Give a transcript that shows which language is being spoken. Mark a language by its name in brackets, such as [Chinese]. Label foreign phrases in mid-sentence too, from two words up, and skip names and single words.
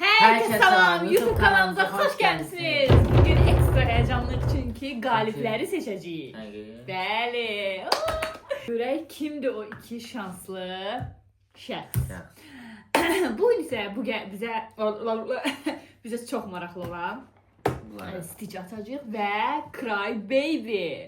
[Turkish] Herkese selam, YouTube kanalımıza hoş geldiniz. [Azerbaijani] Bugün ekstra heyecanlıyıq çünkü qalibləri seçəcəyik. Bəli. Görək kimdir o iki şanslı şəxs. Bu isə bizə çox maraqlı olan Stitch açacağıq və Cry Baby.